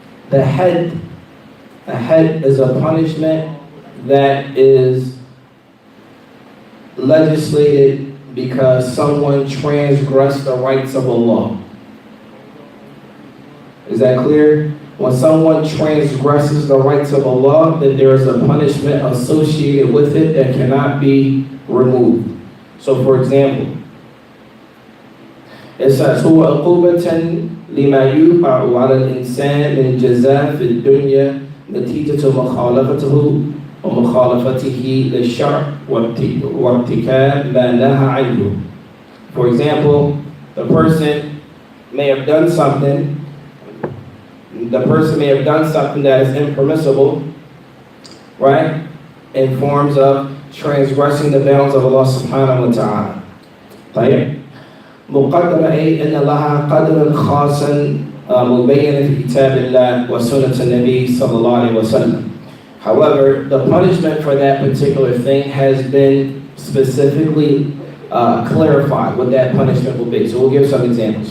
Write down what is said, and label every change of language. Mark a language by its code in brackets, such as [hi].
[en] The had is a punishment that is legislated because someone transgressed the rights of Allah. Is that clear? When someone transgresses the rights of Allah, then there is a punishment associated with it that cannot be removed. So for example, it says [ar] هو عقوبة لما يوقع على الإنسان من جزاء في الدنيا نتيجة مخالفته ومخالفته للشرع وارتكاب ما نهى عنه. [en] For example, the person may have done something, the person may have done something that is impermissible, right? In forms of transgressing the bounds of Allah subhanahu wa ta'ala. [ar] طيب مقدرة أي أن لها قدرا خاصا مبينا في كتاب الله وسنة النبي صلى الله عليه وسلم. [en] However, the punishment for that particular thing has been specifically clarified what that punishment will be. So we'll give some examples.